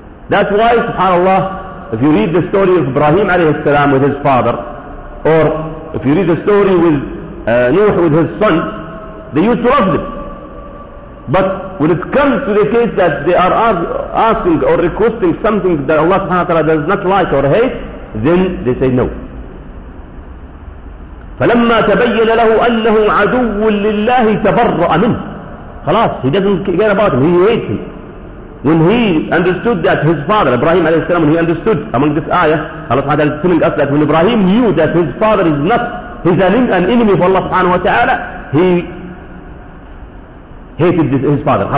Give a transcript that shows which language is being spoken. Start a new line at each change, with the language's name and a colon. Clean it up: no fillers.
English: That's why subhanAllah, if you read the story of Ibrahim alayhi salam with his father, or if you read the story with Nuh with his son, they used to love them. But when it comes to the case that they are asking or requesting something that Allah subhanahu wa ta'ala does not like or hate, then they say no.
Arabic: فلما تبين له أنه عدو لله تبرأ منه. خلاص,
English: he doesn't care about him, he hates him. When he understood that his father, Ibrahim alayhi salam, when he understood among this ayah, Allah subhanahu wa ta'ala is telling us that when Ibrahim knew that his father is not his enemy for Allah subhanahu wa ta'ala, he hated his father.